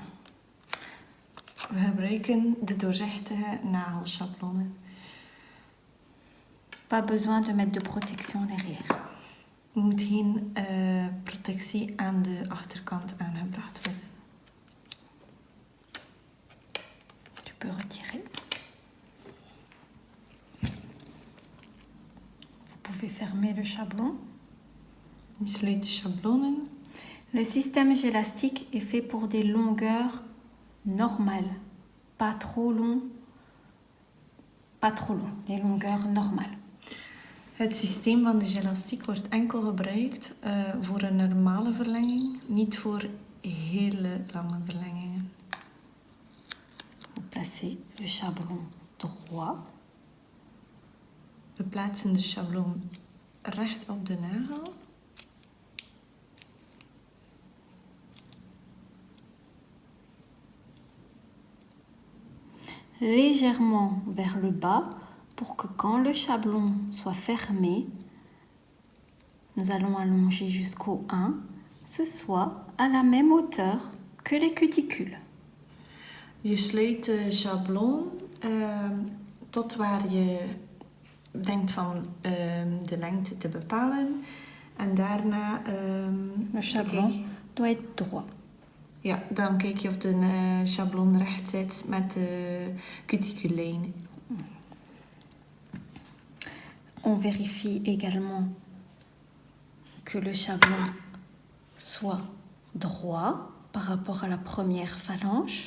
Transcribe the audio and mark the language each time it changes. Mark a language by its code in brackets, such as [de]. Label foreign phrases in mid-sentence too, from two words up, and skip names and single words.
[nl] We gebruiken de doorzichtige nagelschablonnen. [fr] Pas besoin de mettre de protection derrière. [nl] Er moet geen protectie aan de achterkant aangebracht worden. [fr] Tu peux retirer. Vous pouvez fermer le chablon. [nl] Je sluit de schablonen. [fr] Le système gélastique est fait pour des longueurs normales. Pas trop long, des longueurs normales. [nl] Het systeem van de gelastiek wordt enkel gebruikt voor een normale verlenging, niet voor hele lange verlengingen. [fr] Vous placez le chablon droit. [nl] We plaatsen de schabloon recht op de nagel. [fr] Légèrement vers le bas pour que quand le chablon soit fermé, nous allons allonger jusqu'au 1, ce soit à la même hauteur que les cuticules. [nl] Je sluit de schabloon tot waar je denkt van de lengte te bepalen. En daarna... [fr] Le chablon doit être droit. [nl] Ja, dan kijk je of de schabloon recht zit met de cuticullijnen. [fr] On vérifie également que le chablon soit droit par rapport à la première phalange.